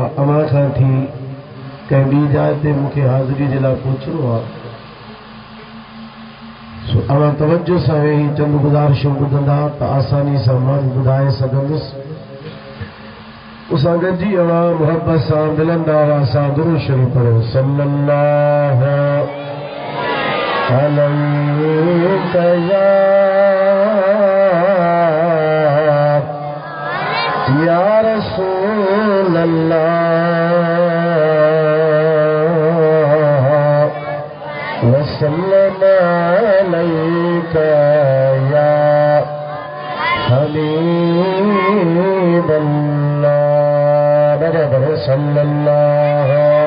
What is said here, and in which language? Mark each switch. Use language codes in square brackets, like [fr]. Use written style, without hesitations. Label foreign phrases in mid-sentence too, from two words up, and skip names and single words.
[sd] अव्हां खां थी कंहिं ॿी जाइ ते मूंखे हाज़िरी जे लाइ पहुचणो आहे, सो अव्हां तवज्जो सां वेही चंद गुज़ारिशूं ॿुधंदा त आसानी सां मां ॿुधाए सघंदुसि। उसां गॾिजी अव्हां मुहबत सां मिलंदा आवाज़ सां दुरूद शरीफ़ पढ़ो। [ar] صلى الله عليه يا رسول الله وسلم عليك يا حبيب الله. [sd] बराबर सल्लल्लाहु